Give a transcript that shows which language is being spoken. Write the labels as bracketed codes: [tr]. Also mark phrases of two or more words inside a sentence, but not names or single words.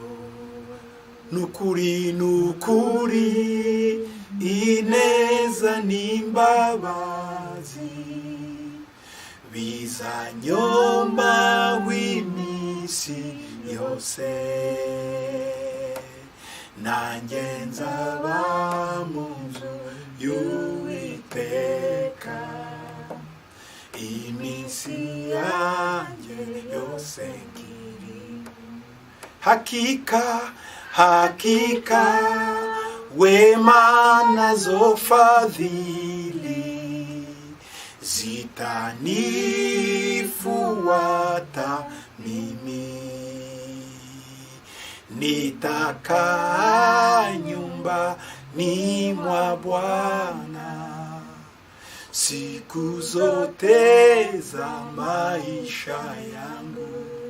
[rw] Nukuri ineza n'imbabazi bizanyoma w'iminsi yose, nanjye nzaba mu nzu y'Uwiteka iminsi yanjye yose nkiriho. [sw] Hakika wema nazo fadhili zitanifuata mimi, nitakaa nyumbani mwa Bwana siku zote za maisha yangu.